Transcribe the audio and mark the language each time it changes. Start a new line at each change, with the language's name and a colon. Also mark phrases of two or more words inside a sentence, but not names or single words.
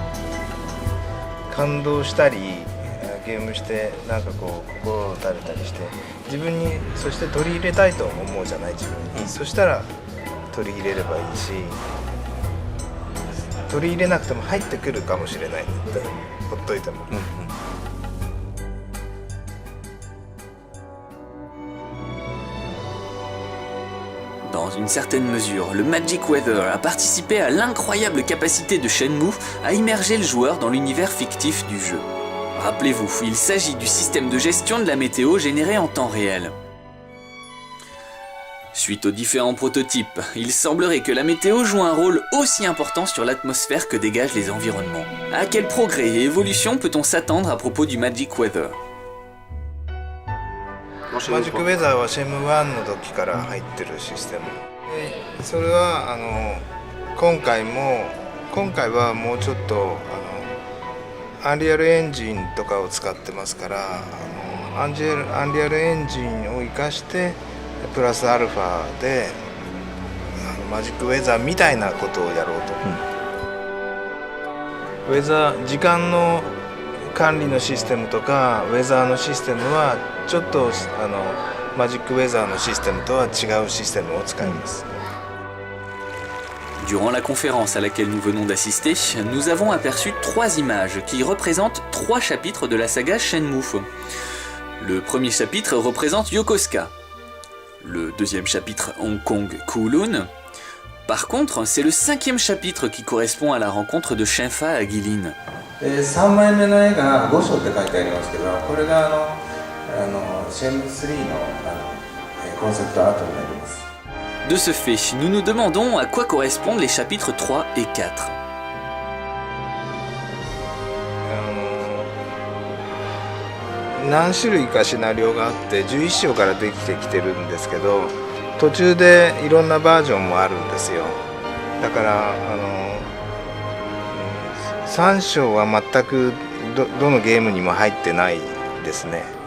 Japanese: 感動したりゲームしてなんかこう心を打たれたりして自分にそして取り入れたいと思うじゃない自分に、そしたら取り入れればいいし、取り入れなくても入ってくるかもしれないってほっといても、
French: Dans une certaine mesure, le Magic Weather a participé à l'incroyable capacité de Shenmue à immerger le joueur dans l'univers fictif du jeu. Rappelez-vous, il s'agit du système de gestion de la météo généré en temps réel. Suite aux différents prototypes, il semblerait que la météo joue un rôle aussi important sur l'atmosphère que dégagent les environnements. À quel progrès et évolution peut-on s'attendre à propos du Magic Weather?
Japanese: マジックウェザーはシェム1の時から入ってるシステムで、それは今回はもうちょっとアンリアルエンジンとかを使ってますから、アンリアルエンジンを生かしてプラスアルファでマジックウェザーみたいなことをやろうと、ウェザー時間の管理のシステムとかウェザーのシステムはちょっとマジックウェザーのシステムとは違うシステムを使います。
French: Durant la conférence à laquelle nous venons d'assister, nous avons aperçu 3 images qui représentent 3 chapitres de la saga Shenmue. Le premier chapitre représente Yokosuka. Le deuxième chapitre, Hong Kong Kowloon. Par contre, c'est le 5e chapitre qui correspond à la rencontre de Shenfa à Guilin.
Japanese: 3 枚目の絵が5章って書いてありますけど、これがシェンム3のコンセプトアートになります。
French: De ce fait, nous nous demandons à quoi correspondent les chapitres 3 et 4.
Japanese: 何何種類かシナリオがあって11章からできてきてるんですけど、途中でいろんなバージョンもあるんですよ。だから3章は全くどのゲームにも入ってないですね。